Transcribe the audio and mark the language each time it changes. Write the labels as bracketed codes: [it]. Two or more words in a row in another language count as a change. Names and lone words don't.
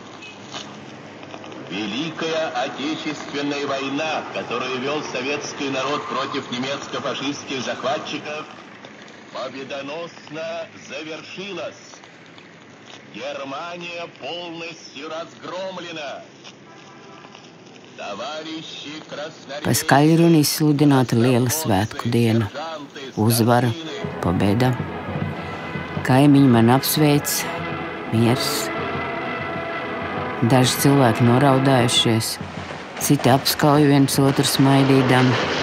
[ru] Великая Отечественная война, которую вел советский народ против немецко-фашистских захватчиков, победоносно завершилась. Германия полностью разгромлена. [lv] Pa skaļruni izsludināta liela svētku diena, uzvara, pobeda. Kaimiņi man apsveic, miers. Daži cilvēki noraudājušies, citi apskauj viens otru smaidīdami.